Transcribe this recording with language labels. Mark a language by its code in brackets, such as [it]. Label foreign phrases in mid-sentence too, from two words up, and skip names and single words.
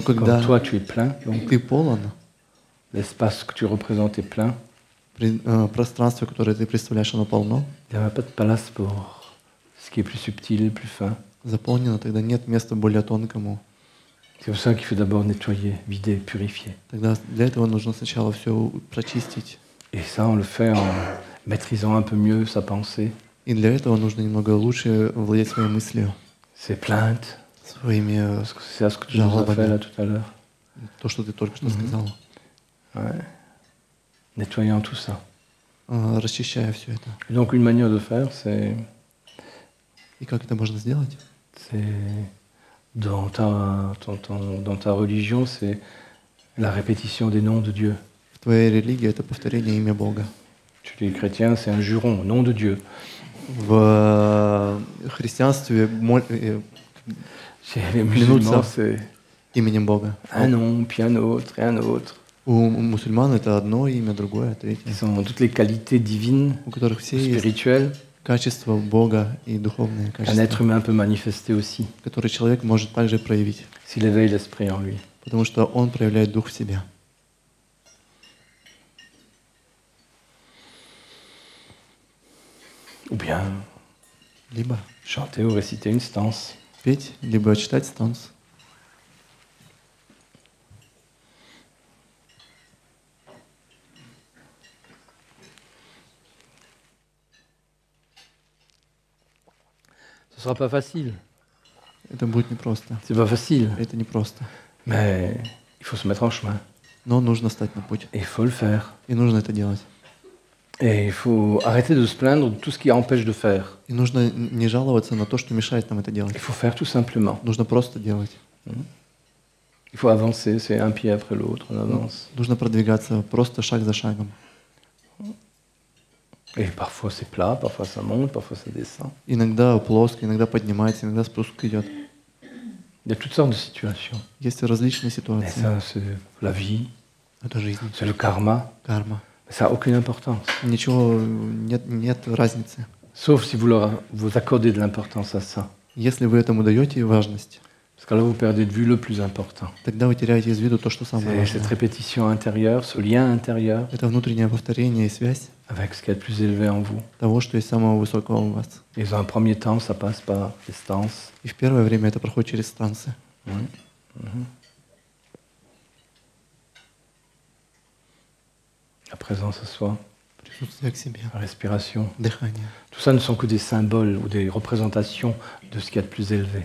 [fr] comme [ru] когда [fr] toi tu es plein, donc [ru] ты полон, [fr] l'espace que tu représentes est plein, [ru] пространство, которое ты представляешь, оно полно, [fr] il n'y a pas de place pour ce qui est plus subtil, plus fin. [ru] заполнено, тогда нет места более тонкому. [fr] C'est pour ça qu'il faut d'abord nettoyer, vider, purifier. [ru] Тогда для этого нужно сначала все прочистить. [fr] Et ça, on le fait en maîtrisant un peu mieux sa pensée, [ru] И для этого нужно немного лучше владеть своей мыслью, [fr] ses plaintes. [ru] своими, [fr] C'est à ce que tu nous as fait là tout à l'heure. [ru] то, что ты только что сказал, [fr] Ouais. Nettoyant tout ça. [ru] расчищая все это. [fr] Et donc une manière de faire, c'est [ru] И как это можно сделать? [fr] dans ta religion, c'est la répétition des noms de Dieu. [ru] В твоей религии это повторение имя Бога. [fr] Chez les chrétiens, c'est un juron, nom de Dieu. [ru] В христианстве [fr] Chez les musulmans, c'est [ru] именем Бога. [fr] un nom, puis un autre, et un autre. [ru] У мусульман это одно имя, другое, [fr] Qui [ru] третье, [fr] sont toutes les qualités divines, [ru] у которых все есть [fr] spirituelles, [ru] качества Бога и духовные [fr] qu'un [ru] качества, [fr] être humain peut manifester aussi, [ru] которые человек может также проявить, [fr] s'il éveille l'esprit en lui. [ru] потому что он проявляет дух в себе. [fr] Ou bien [ru] Либо [fr] chanter ou réciter une stance. [ru] петь, либо читать станс. [fr] Ce sera pas facile. [ru] Это будет непросто. [fr] C'est pas facile. [ru] Это непросто. [fr] Mais il faut se mettre en chemin. [ru] Но нужно стать на путь. [fr] Et il faut le faire. [ru] И нужно это делать. [fr] Et il faut arrêter de se plaindre de tout ce qui empêche de faire. [ru] И нужно не жаловаться на то, что мешает нам это делать. [fr] Il faut faire tout simplement. [ru] Нужно просто делать. [fr] Il faut avancer, c'est un pied après l'autre, on avance. [ru] Нужно продвигаться просто шаг за шагом. [fr] Et parfois c'est plat, parfois ça monte, parfois ça descend. [ru] Иногда плоско, иногда поднимается, иногда спуск идет. [fr] Il y a toutes sortes de situations. [ru] Есть различные [fr] Et [ru] ситуации. [fr] ça, c'est la vie, [ru] Это жизнь, [fr] c'est le karma. [ru] карма. [fr] Mais ça n'a aucune importance. [ru] Ничего, нет разницы. [fr] Sauf si vous accordez de l'importance à ça. [ru] Если вы этому даете важность, [fr] Parce que là, vous perdez de vue le plus important. [ru] тогда вы теряете из виду то, что самое [fr] C'est cette [ru] важное. [fr] répétition intérieure, ce lien intérieur [ru] Это внутреннее повторение и связь [fr] avec ce qu'il y a de plus élevé en vous. [ru] того, что есть самого высокого у вас. [fr] Et dans un premier temps, ça passe par les stances. [ru] И в первое время это проходит через станции. [fr] La présence à soi, [ru] Присутствие к себе, [fr] la respiration. [ru] дыхание. [fr] Tout ça ne sont que des symboles ou des représentations de ce qu'il y a de plus élevé.